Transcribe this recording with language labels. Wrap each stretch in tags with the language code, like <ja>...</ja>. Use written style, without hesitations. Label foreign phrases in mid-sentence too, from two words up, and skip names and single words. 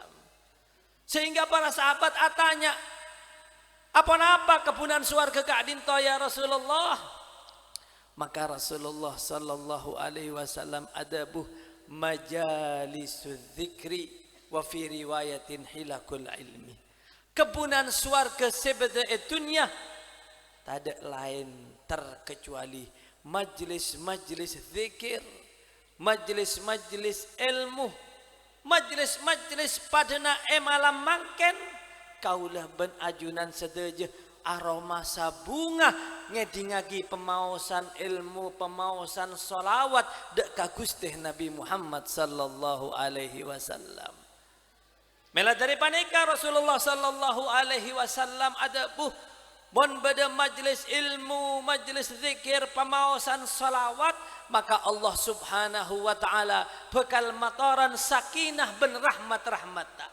<mad>Sehingga para sahabat atanya, apa-apa kepunan swarga ka dinto</mad> <ar>يا رسول الله? Maka Rasulullah صلى الله عليه وسلم adabuh مجالس الذكر وفي رواية حلق العلم.</ar> <mad>Kepunan swarga sebeda dunia tak lain terkecuali majlis-majlis zikir, majlis-majlis ilmu, majlis-majlis padana malam mangken kaulah ben ajunan sedeje aroma sabunga ngedingagi pemausan ilmu, pemausan solawat dek ka Gusti Nabi Muhammad</mad> <ar>صلى الله عليه وسلم.</ar> <mad>Mela dari panika Rasulullah</mad> <ar>صلى الله عليه وسلم</ar> <mad>ada mon beda majlis ilmu, majlis zikir, pemausan salawat, maka</mad> <ar>الله سبحانه وتعالى</ar> <mad>bekal mataran sakinah ben rahmat-rahmat.</mad>